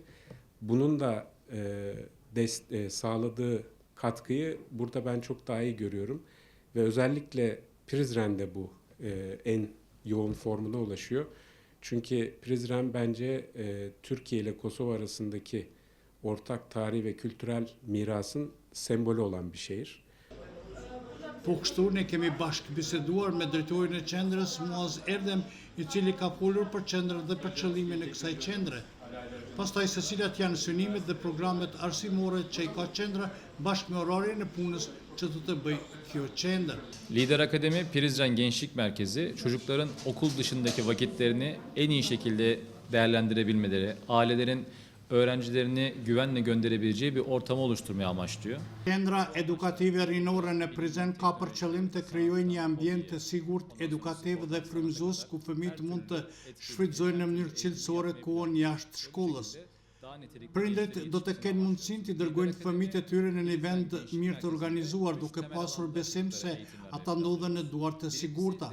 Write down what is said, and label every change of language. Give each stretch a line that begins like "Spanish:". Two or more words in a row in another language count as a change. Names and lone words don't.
Turkish: Bunun da sağladığı katkıyı burada ben çok daha iyi görüyorum. Ve özellikle Prizren'de bu en yoğun formuna ulaşıyor. Çünkü Prizren bence Türkiye ile Kosova arasındaki ortak tarihi ve kültürel mirasın sembolü olan bir şehir.
Albanian: Po kështu ne kemi bashkë biseduar me drejtorin e qendrës Muaz Erdem, i cili ka folur për qendrën dhe për qëllimin e kësaj qendre. Pastaj se cilat janë synimet dhe programet arsimore që i ka qendra bashkë me orarin e punës që do të bëj kjo qendër.
Turkish: Lider Akademi Prizren Gençlik Merkezi çocukların okul dışındaki vakitlerini en iyi şekilde değerlendirebilmeleri, ailelerin öğrencilerini güvenle gönderebileceği bir ortamı oluşturmaya amaçlıyor.
Albanian: Qendra edukative rinore në Prizren ka për qëllim të krijojë një ambient të sigurt, edukativ dhe frymëzues ku fëmijët mund të shfrytëzojnë në mënyrë cilësore kohën jashtë shkollës. Prindërit do të kenë mundësinë të dërgojnë fëmijët e tyre në një vend mirë të organizuar, duke pasur besim se ata ndodhen në duar të sigurta.